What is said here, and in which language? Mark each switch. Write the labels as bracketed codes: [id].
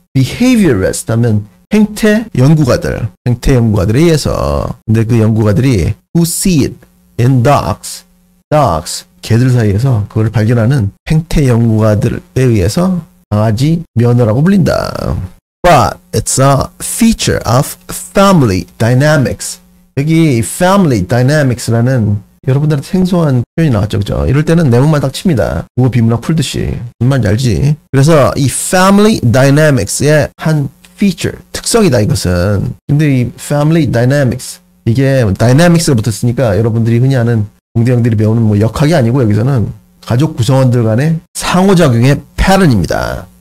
[ko] behaviorist 하면 행태 연구가들에 의해서. 근데 그 연구가들이 [en] who see it in dogs, [ko] 개들 사이에서 그걸 발견하는 행태 연구가들에 의해서 강아지 면허라고 불린다. [en] But it's a feature of family dynamics. [ko] 여기 family dynamics라는 여러분들한테 생소한 표현이 나왔죠. 그죠? 이럴 때는 내용만 딱 칩니다. 국어 비문학 풀듯이. 무슨 말인지 알지? 그래서 이 family dynamics의 한 feature, 특성이다 이것은. 근데 이 family dynamics, 이게 dynamics가 붙었으니까 여러분들이 흔히 아는 공대생들이 배우는 뭐 역학이 아니고 여기서는 가족 구성원들 간의 상호작용의 패턴입니다.